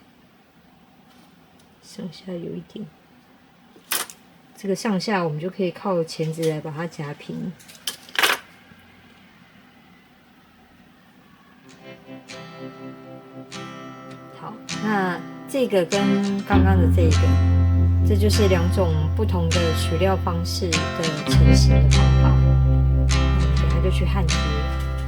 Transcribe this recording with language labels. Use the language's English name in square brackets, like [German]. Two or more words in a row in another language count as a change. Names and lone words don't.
[Chinese] 剩下有一點，這個上下我們就可以靠鉗子來把它夾平。好，那這個跟剛剛的這個，這就是兩種不同的取料方式的成型的方法。那我們等下就去焊接。